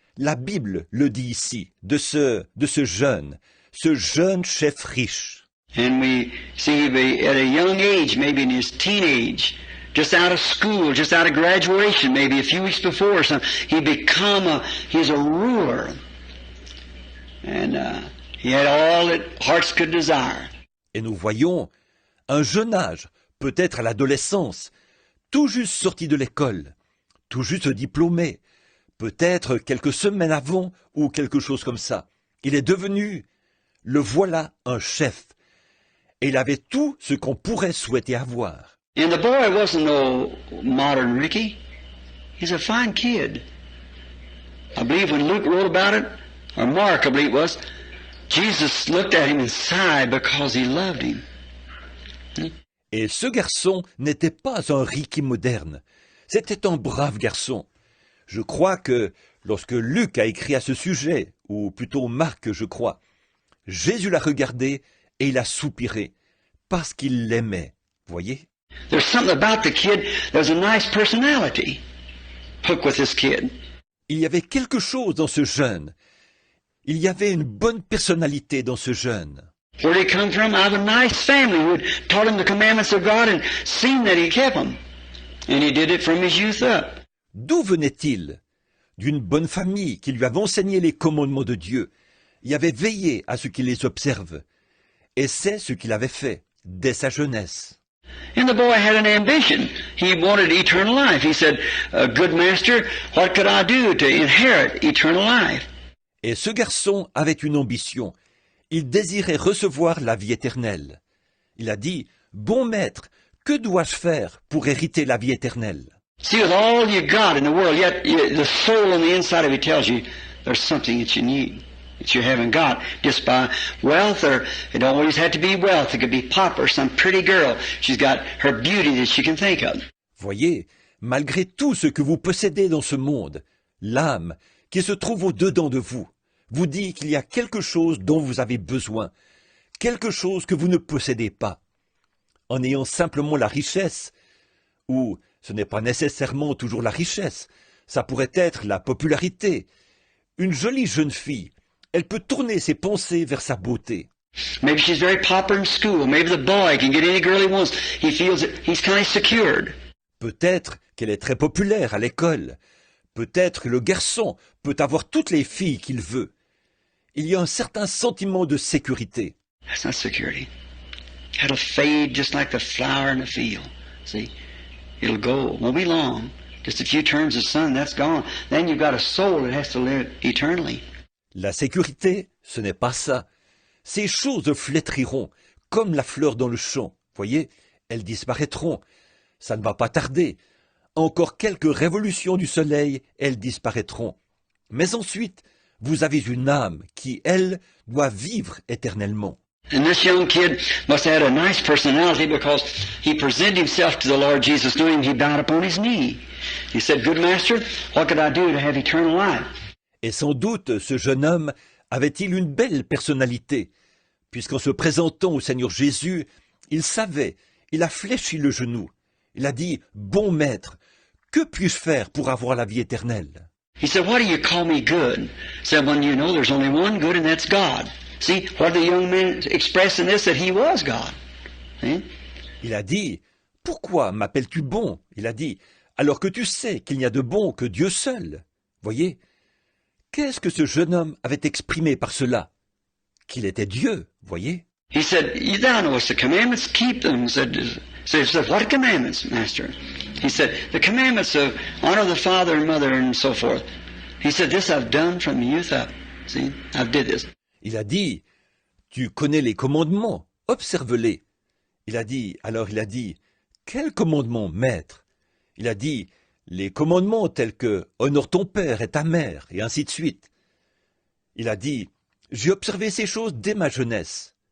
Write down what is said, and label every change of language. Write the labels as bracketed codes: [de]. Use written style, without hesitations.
[fr] La Bible le dit ici, de ce jeune chef riche. [en] And we see at a young age, maybe in his teenage, just out of school, just out of graduation, maybe a few weeks before or something, he's a ruler. And he had all that hearts could desire. [fr] Et nous voyons un jeune âge, peut-être à l'adolescence, tout juste sorti de l'école, tout juste diplômé, peut-être quelques semaines avant ou quelque chose comme ça. Il est devenu, le voilà, un chef. Et il avait tout ce qu'on pourrait souhaiter avoir. [en] And the boy wasn't no modern Ricky. He's a fine kid. I believe when Luke wrote about it, or Mark, I believe it was, Jesus looked at him and sighed because he loved him. [fr] Et ce garçon n'était pas un Ricky moderne. C'était un brave garçon. Je crois que lorsque Luc a écrit à ce sujet, ou plutôt Marc, je crois, Jésus l'a regardé et il a soupiré, parce qu'il l'aimait. Voyez? [en] There's something about the kid, there's a nice personality. Hook with this kid. [fr] Il y avait quelque chose dans ce jeune. Il y avait une bonne personnalité dans ce jeune. [en] Where did he come from? Out of a nice family who had taught him the commandments of God and seen that he kept them. And he did it from his youth up. [fr] D'où venait-il? D'une bonne famille qui lui avait enseigné les commandements de Dieu. Il avait veillé à ce qu'il les observe. Et c'est ce qu'il avait fait dès sa jeunesse. [en] And the boy had an ambition. He wanted eternal life. He said, good master, what could I do to inherit eternal life? [fr] Et ce garçon avait une ambition. Il désirait recevoir la vie éternelle. Il a dit, bon maître, que dois-je faire pour hériter la vie éternelle? [en] See, with all you got in the world, yet the soul on the inside of you tells you there's something that you need, that you haven't got, just by wealth, or it don't always have to be wealth. It could be pop or some pretty girl. She's got her beauty that she can think of. [fr] Voyez, malgré tout ce que vous possédez dans ce monde, l'âme qui se trouve au-dedans de vous vous dit qu'il y a quelque chose dont vous avez besoin, quelque chose que vous ne possédez pas. En ayant simplement la richesse, ou ce n'est pas nécessairement toujours la richesse, Ça pourrait être la popularité. Une jolie jeune fille, elle peut tourner ses pensées vers sa beauté. [en] Maybe she's very popular in school. Maybe the boy can get any girl he wants. He feels that he's kind of secured. [fr] Peut-être qu'elle est très populaire à l'école. Peut-être que le garçon peut avoir toutes les filles qu'il veut. Il y a un certain sentiment de sécurité. [en] That's not security. That'll fade just like the flower in the field. See? It'll go. Won't be long. Just a few turns of sun, that's gone. Then you've got a soul that has to live eternally. [fr] La sécurité, ce n'est pas ça. Ces choses flétriront, comme la fleur dans le champ. Voyez, elles disparaîtront. Ça ne va pas tarder. Encore quelques révolutions du soleil, elles disparaîtront. Mais ensuite, vous avez une âme qui, elle, doit vivre éternellement. [en] And this young kid must have had a nice personality because he presented himself to the Lord Jesus knowing he bowed upon his knee. He said, "Good master, what could I do to have eternal life?" [fr] Et sans doute, ce jeune homme avait-il une belle personnalité, puisqu'en se présentant au Seigneur Jésus, il savait, il a fléchi le genou. Il a dit, « Bon maître, que puis-je faire pour avoir la vie éternelle ?» [en] He said, "Why do you call me good?" He said, "When you know there's only one good and that's God." See, what the young man expressed in this, that he was God. See? [fr] Il a dit, « Pourquoi m'appelles-tu bon ?» Il a dit, « Alors que tu sais qu'il n'y a de bon que Dieu seul. » Voyez, qu'est-ce que ce jeune homme avait exprimé par cela? Qu'il était Dieu, voyez. [en] He said, "Thou knowest the commandments, keep them." He said, "What commandments, master?" He said, "The commandments of honor the father and mother and so forth." He said, "This I've done from youth up." See, I've did this. [fr] Il a dit, « Tu connais les commandements, observe-les. » Il a dit, « Quels commandements, maître ?» Il a dit, « Les commandements tels que « Honore ton père et ta mère » et ainsi de suite. Il a dit, « J'ai observé ces choses dès ma jeunesse.